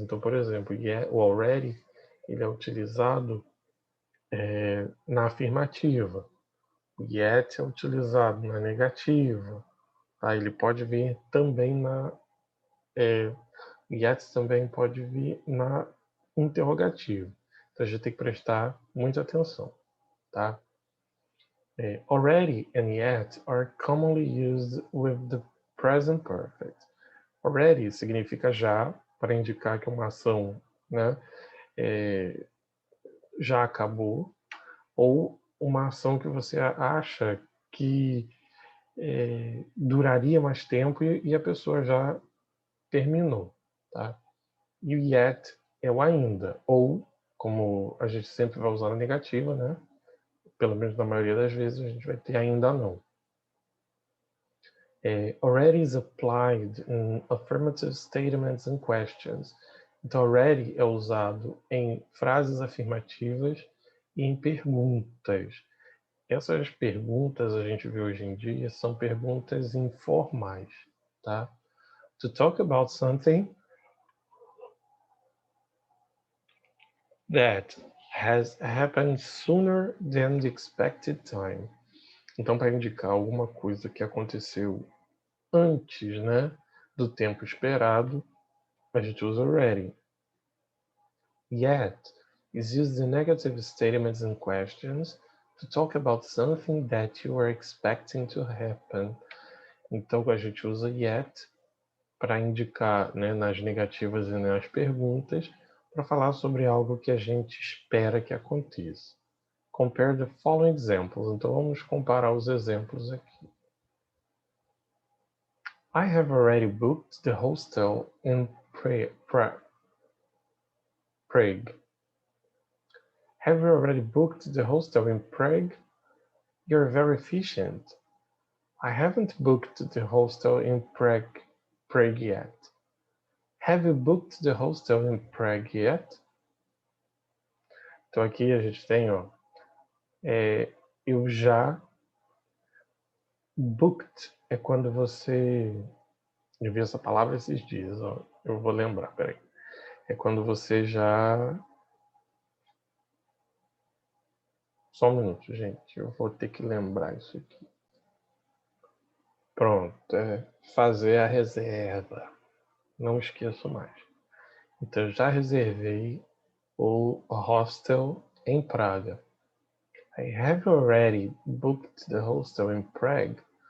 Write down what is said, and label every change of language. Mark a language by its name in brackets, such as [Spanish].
[Portuguese] Então, por exemplo, o already ele é utilizado na afirmativa. O yet é utilizado na negativa. Tá? Ele pode vir também na... yet também pode vir na interrogativa. Então, a gente tem que prestar muita atenção. Tá? [English] Already and yet are commonly used with the present perfect. [Portuguese] Already significa já, para indicar que uma ação, né, já acabou, ou uma ação que você acha que duraria mais tempo e a pessoa já terminou. Tá? E o yet é o ainda, ou, como a gente sempre vai usar na negativa, né, pelo menos na maioria das vezes, a gente vai ter ainda não. [English] Already is applied in affirmative statements and questions. [Portuguese] Então, already é usado em frases afirmativas e em perguntas. Essas perguntas a gente vê hoje em dia são perguntas informais, tá? [English] To talk about something that has happened sooner than the expected time. [Portuguese] Então, para indicar alguma coisa que aconteceu antes, né, do tempo esperado, a gente usa already. [English] Yet is used in negative statements and questions to talk about something that you are expecting to happen. [Portuguese] Então a gente usa yet para indicar, né, nas negativas e nas perguntas, para falar sobre algo que a gente espera que aconteça. [English] Compare the following examples. [Portuguese] Então vamos comparar os exemplos aqui. [English] I have already booked the hostel in Prague. Have you already booked the hostel in Prague? You're very efficient. I haven't booked the hostel in Prague yet. Have you booked the hostel in Prague yet? [Portuguese] Então aqui a gente tem, ó, eu já. Booked é quando você... Eu vi essa palavra esses dias, ó. Eu vou lembrar, peraí. É quando você já... Só um minuto, gente. Eu vou ter que lembrar isso aqui. Pronto, fazer a reserva. Não esqueço mais. Então, eu já reservei o hostel em Praga. [English] I have already booked the hostel in Prague.